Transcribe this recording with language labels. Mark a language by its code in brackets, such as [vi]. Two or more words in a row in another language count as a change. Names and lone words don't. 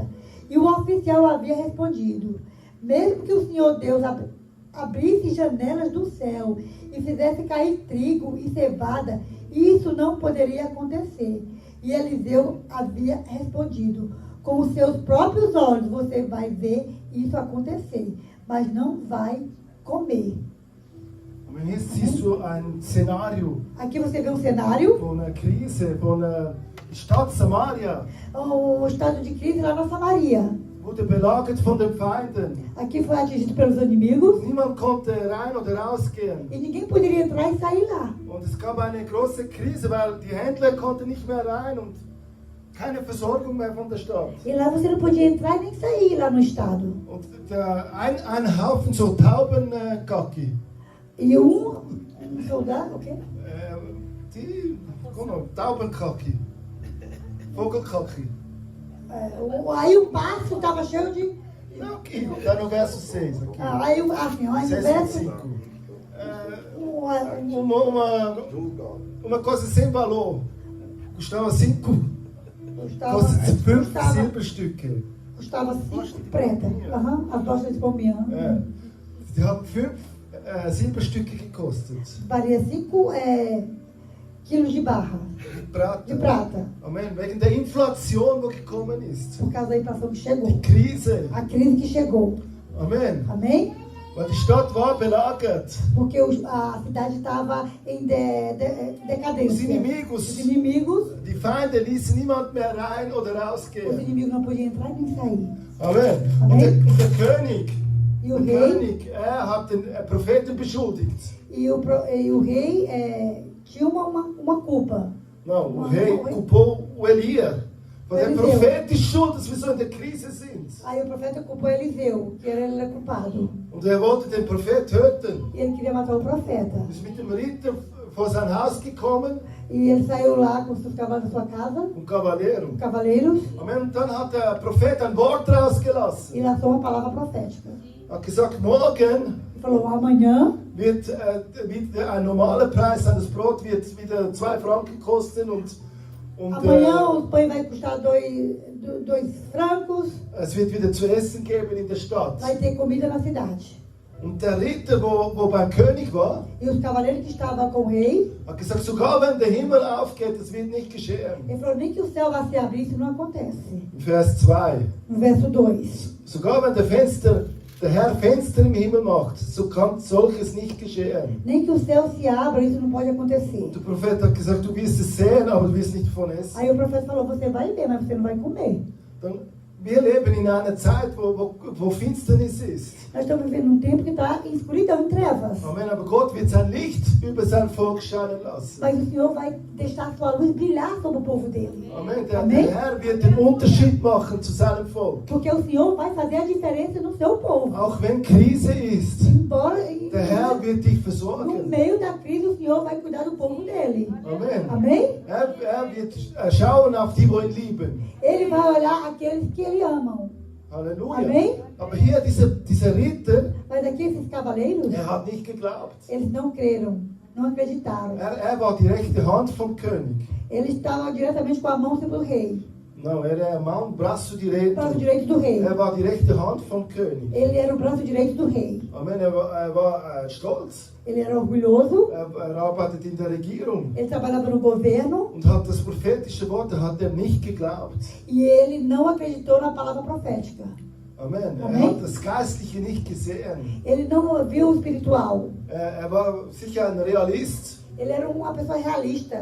[pt] E o oficial havia respondido: mesmo que o Senhor Deus abrisse janelas do céu e fizesse cair trigo e cevada, isso não poderia acontecer. E Eliseu havia respondido: com os seus próprios olhos você vai ver isso acontecer, mas não vai comer. [de] Und hier siehst du ein Szenario [pt] Aqui você vê um cenário, [de] von einer Krise, von einer Stadt Samaria, [pt] o estado de crise lá na Samaria. [de] wurde belagert von den Feinden. [pt] Aqui foi atingido pelos inimigos [de] Niemand konnte rein oder rausgehen. [pt] e ninguém poderia entrar e sair lá. [de] Und es gab eine große Krise, weil die Händler konnten nicht mehr rein und keine Versorgung mehr von der Stadt. [pt] E lá você não podia entrar nem sair lá no estado. [de] Und ein Haufen so Taubenkacki. [pt] E soldado, o quê? [de] Die, komm mal, Taubenkacki. Vogelkacki. [pt] Aí o passo estava cheio de... Não, aqui, tá no verso 6. Aqui. Aí o verso... 6:5. Uma coisa sem valor. Custava 5 Silberstücke. Custava 5 preta. As lojas de Palmião. [de] Die haben 5 Silberstücke gekostet. [pt] Valia 5 quilos de barra. De prata. [de] Amen. Wegen der Inflation, die gekommen ist. [pt] Por causa da inflação que chegou. [de] Die Krise. [pt] A crise que chegou. [de] Amen. [pt] Amém? [de] Weil die Stadt war belagert. [pt] Porque a cidade estava em decadência. Os Os inimigos, [de] die Feinde ließen niemand mehr rein oder [pt] os [de] rausgehen. [pt] inimigos não podiam entrar nem sair. [de] Amen. Amen. Und der König, [pt] E o [de] der [pt] rei, [de] König, er hat den Propheten beschuldigt. [pt] e o rei tinha uma culpa. Não, o rei culpou o Elia. [de] Weil der [pt] Eliseu. [de] Prophet ist schuld, dass wir so in der Krise sind. [pt] Aí o profeta culpou Eliseu, que ele era culpado. [de] Und er wollte den Prophet töten. [pt] E ele queria matar o profeta. [de] Ist mit dem Ritter vor sein Haus gekommen, [pt] E ele saiu lá com seus cavalos da sua casa, Cavaleiro. cavaleiros, Amen. [de] Und dann hat der Prophet ein Wort rausgelassen. [pt] e lançou uma palavra profética. [de] Er hat gesagt, morgen [pt] Ele falou, amanhã [de] wird ein normaler Preis eines Brot wird wieder 2 Franken kosten und [pt] amanhã o pão vai custar 2 francos, [de] es wird wieder zu essen geben in der Stadt. [pt] vai ter comida na cidade. [de] Und der Ritter, wo beim König war, [pt] E os cavaleiros que estavam com o rei, [de] hat gesagt, sogar wenn der Himmel aufgeht, das wird nicht geschehen. [pt] ele falou, nem que o céu vai se abrir, isso não acontece. [de] In Vers 2. [pt] No verso 2. [de] Sogar wenn der Herr Fenster im Himmel macht, so kann solches nicht geschehen. [pt] Nem que o céu se abra, isso não pode acontecer. [de] Der Prophet hat gesagt, du wirst es sehen, aber du wirst nicht davon essen. [pt] Aí o profeta falou, você vai ver, mas você não vai comer. [de] Dann, wir leben in einer Zeit, wo Finsternis ist. [pt] Nós estamos vivendo um tempo que está em escuridão, em trevas. [de] Amen, aber Gott wird sein Licht über sein Volk scheinen lassen. [pt] Mas o Senhor vai deixar a sua luz brilhar sobre o povo dele. [de] Amen, der [pt] Amém? [de] Herr wird den Unterschied machen zu seinem Volk. [pt] Porque o Senhor vai fazer a diferença no seu povo. [de] Auch wenn Krise ist, [pt] Embora [de] der Herr wird dich [pt] no [de] versorgen. [pt] meio da crise o Senhor vai cuidar do povo dele. [de] Amen. [pt] Amém? [de] Er wird schauen auf die, wo ihn lieben. [pt] Ele vai olhar aqueles que ele amam. [de] Halleluja. [pt] Amém? [de] Aber hier dieser Ritter, [pt] Mas aqui esses cavaleiros, [de] hat nicht geglaubt. [pt] eles não creram, não acreditaram. [de] Er war die rechte Hand vom König. [pt] Eles estavam diretamente com a mão sobre o rei. Não, era a mão, braço O direito. braço direito do rei. [de] Er war die rechte Hand vom König. [pt] Ele era o braço direito do rei. [de] Amen, er war stolz. [pt] Ele era orgulhoso. [de] Er arbeitet in der Regierung. [pt] Ele trabalhava no governo. [de] Und hat das prophetische Wort, hat er nicht geglaubt. [pt] E ele não acreditou na palavra profética. [de] Amen. Amen. Er hat das Geistliche nicht gesehen. [pt] Ele não viu o espiritual. [de] Er war sicher ein Realist. [pt] Ele era uma pessoa realista.